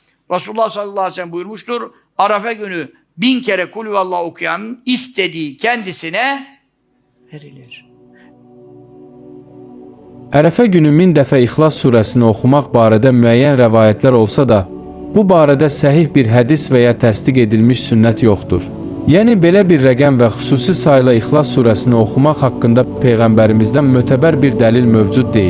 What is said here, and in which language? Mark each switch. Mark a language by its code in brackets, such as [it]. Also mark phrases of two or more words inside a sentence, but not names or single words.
[tr] Resulullah [ar] صلى الله عليه وسلم [tr] buyurmuştur. Arafa günü 1000 kere [ar] قل هو الله [tr] okuyanın istediği kendisine verilir. [az] Ərəfə günü 1000 dəfə İxlas surəsini oxumaq barədə müəyyən rəvayətlər olsa da, bu barədə səhih bir hədis və ya təsdiq edilmiş sünnət yoxdur. Yəni, belə bir rəqəm və xüsusi sayla İxlas surəsini oxumaq haqqında Peyğəmbərimizdən mötəbər bir dəlil mövcud deyil.